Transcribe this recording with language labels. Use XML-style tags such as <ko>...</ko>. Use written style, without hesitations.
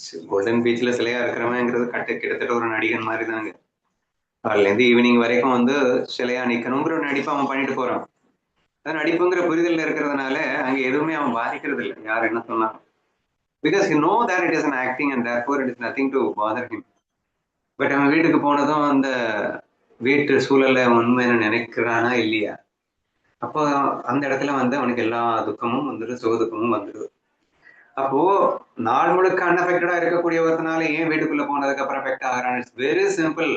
<ta>Golden பீச்ல சிலையா இருக்கிறவங்கிறது கிட்டத்தட்ட ஒரு நடிகன் மாதிரி தாங்க. காலையில இருந்து ஈவினிங் வரைக்கும் வந்து சிலையா நிக்கணுங்கிற ஒரு நடிப்பு அவன் பண்ணிட்டு போறான். அது நடிப்புங்கிற புரிதல்ல இருக்கிறதுனால அங்க எதுவுமே அவன் பாதிக்கிறது இல்லை, யார் என்ன சொன்னாலும்.</ta> <en>Because you know that it is an acting and therefore it is nothing to bother him.</en> <ta>But அவன் வீட்டுக்கு போனதும் அந்த வீட்டு சூழல்ல உண்மைன்னு நினைக்கிறானா இல்லையா, அப்போ அந்த இடத்துல வந்து அவனுக்கு எல்லா துக்கமும் வந்துடும், சுகதுக்கமும் வந்துடும். அப்போ நாள் முழுக்க அன்அஃபெக்டடா இருக்கக்கூடிய ஒருத்தனால ஏன் வீட்டுக்குள்ள போனதுக்கு அப்புறம் எஃபெக்ட் ஆகிறான்?</ta> <en>It's very simple.</en>